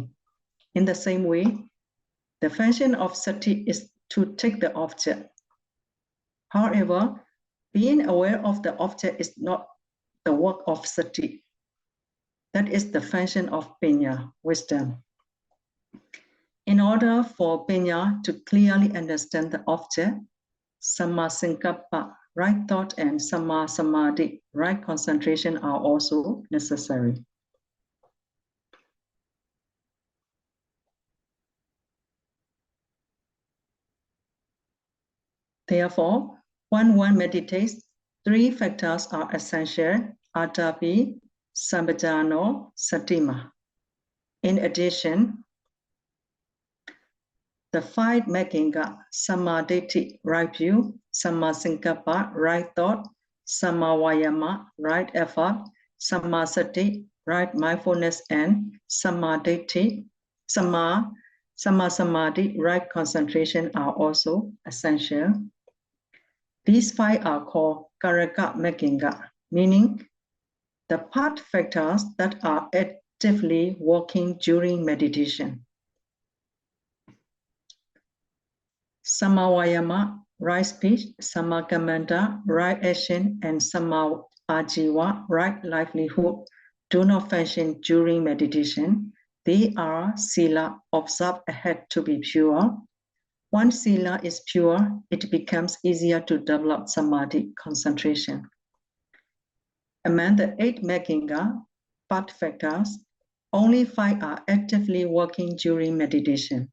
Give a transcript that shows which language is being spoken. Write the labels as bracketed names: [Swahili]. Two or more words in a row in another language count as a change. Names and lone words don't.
[English] In the same way, the function of sati is to take the object. However, being aware of the object is not the work of sati. That is the function of panya, wisdom. In order for panya to clearly understand the object, [Pali] samma sankappa, [English] right thought, and [Pali] samma samadhi, [English] right concentration, are also necessary. Therefore, when one meditates, three factors are essential: [Pali] atapi, sampajano, satima. [English] In addition, the five magginga, samadhi, right view, [Pali] samma sankappa, [English] right thought, [Pali] samma vayama, [English] right effort, [Pali] samma sati, [English] right mindfulness, and [Pali] samadhi, samma samadhi, [English] right concentration, are also essential. These five are called [Pali] karaka magginga, [English] meaning the path factors that are actively working during meditation. [Pali] Samma vayama, [English] right speech, [Pali] samma kammanta, [English] right action, and [Pali] samma ajiva, [English] right livelihood, do not function during meditation. They are sila, observed ahead to be pure. Once sila is pure, it becomes easier to develop samadhi, concentration. Among the 8 magginga, path factors, only 5 are actively working during meditation.